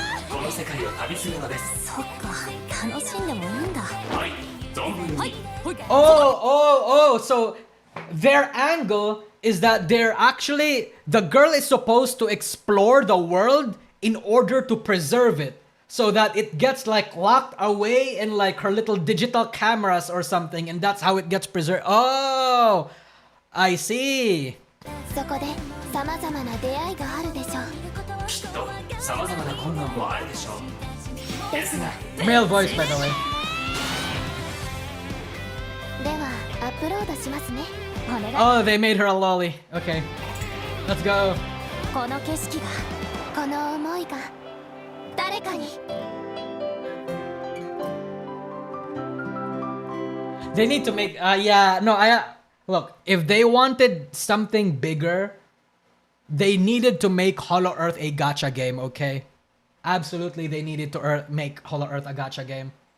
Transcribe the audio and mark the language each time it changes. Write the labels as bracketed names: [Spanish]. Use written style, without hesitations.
[Japanese] この世界を旅するのです。そっか、楽しんでもいいんだ。はい、存分に。 [English] Oh, so their angle is that the girl is supposed to explore the world in order to preserve it, so that it gets like locked away in like her little digital cameras or something, and that's how it gets preserved. Oh, I see. [Japanese] そこで様々な出会いがあるでしょう。きっと様々な困難もあるでしょう。ですが [English] Male voice, by the way. [Japanese] ではアップロードしますね。お願い。 [English] Oh, they made her a lolly. Okay, let's go. [Japanese] この景色が、この思いが誰かに。 [English] They need to make yeah, no, look, if they wanted something bigger, they needed to make Hollow Earth a gacha game, okay? Absolutely, they needed to make Hollow Earth a gacha game.